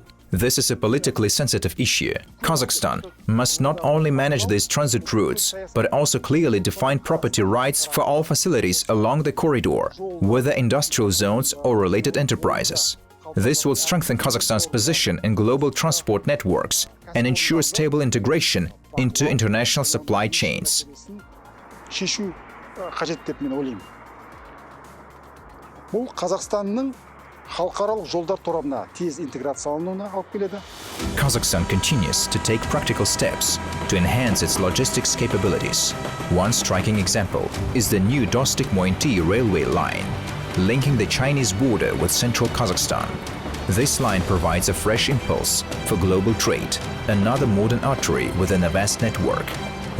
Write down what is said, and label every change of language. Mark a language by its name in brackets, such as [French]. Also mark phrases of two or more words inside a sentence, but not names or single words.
[English] This is a politically sensitive issue. Kazakhstan must not only manage these transit routes, but also clearly define property rights for all facilities along the corridor, whether industrial zones or related enterprises. This will strengthen Kazakhstan's position in global transport networks and ensure stable integration into international supply chains. [Kazakh] шешу қажет деп мен ойлаймын. Бұл Қазақстанның халықаралық жолдар торабына тез интеграциялануына алып келеді. [English] Kazakhstan continues to take practical steps to enhance its logistics capabilities. One striking example is the new Dostyk-Moyynty railway line, linking the Chinese border with central Kazakhstan. This line provides a fresh impulse for global trade, another modern artery within a vast network.